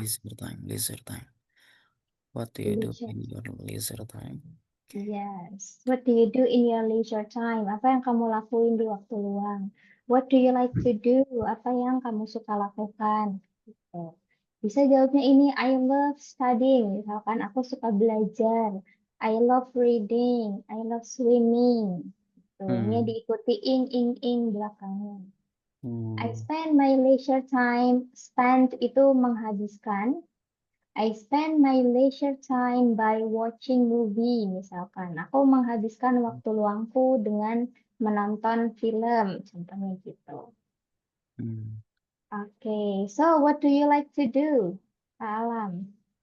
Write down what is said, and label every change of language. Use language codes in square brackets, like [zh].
[en] Leisure time, leisure time. What do you do Leisure. in your leisure time? Okay. Yes. What do you do in your leisure time? [id] Apa yang kamu lakuin di waktu luang? [en] What do you like to do? [id] Apa yang kamu suka lakukan? Gitu. Bisa jawabnya ini, [en] I love studying. [id] Misalkan aku suka belajar. [en] I love reading. I love swimming. Tuh, nya [id] diikuti ing belakangnya. I Hmm. [en] spend my leisure time. [id] Spend itu menghabiskan. [en] I spend my leisure time by watching movie, [id] misalkan. Aku menghabiskan waktu luangku dengan menonton film, contohnya gitu. Hmm. [en] Okay, so what do you like to do, Kak Alam?